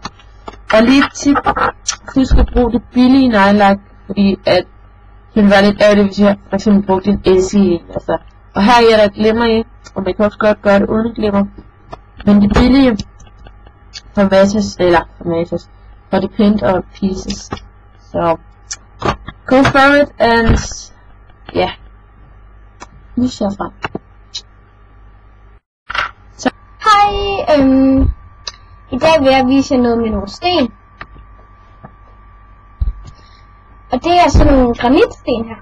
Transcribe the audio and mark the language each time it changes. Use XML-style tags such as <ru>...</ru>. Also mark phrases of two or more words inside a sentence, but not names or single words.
<da>Og lige et tip, husk at bruge det billige neglelak, fordi at det vil være lidt ærgerligt, hvis jeg for eksempel brugte en SE, altså. Og her er der glimmer i, og man kan også godt gøre det uden glimmer. Men det billige fra Matas, for Depends og Pieces. Så</da> <en>go for it, and</en> <da>ja, nu ser jeg frem. Så. Hej, i dag vil jeg vise jer noget med nogle sten. Og det er sådan nogle granitsten her.</da>